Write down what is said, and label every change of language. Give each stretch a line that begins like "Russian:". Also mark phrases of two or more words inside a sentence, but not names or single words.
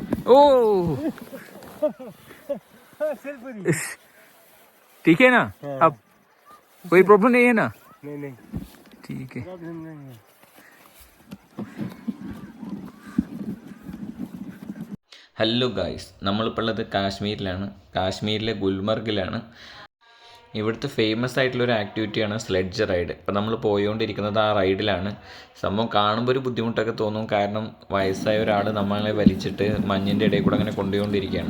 Hindi: ओ ठीक है ना? अब कोई प्रॉब्लम नहीं है ना? नहीं ठीक है.
English: hello guys,
Malayalam: നമ്മളിപ്പോൾ ഉള്ളത് കാശ്മീരിലെ ഗുൽമർഗിലാണ്. ഇവിടുത്തെ ഫേമസ് ആയിട്ടുള്ളൊരു ആക്ടിവിറ്റിയാണ്
English: sledge ride.
Malayalam: ഇപ്പോൾ നമ്മൾ പോയിക്കൊണ്ടിരിക്കുന്നത് ആ റൈഡിലാണ്. സംഭവം കാണുമ്പോൾ ഒരു ബുദ്ധിമുട്ടൊക്കെ തോന്നും, കാരണം വയസ്സായ ഒരാൾ നമ്മളെ വലിച്ചിട്ട് മഞ്ഞിൻ്റെ ഇടയിൽ കൂടെ അങ്ങനെ കൊണ്ടുപോയിക്കൊണ്ടിരിക്കുകയാണ്.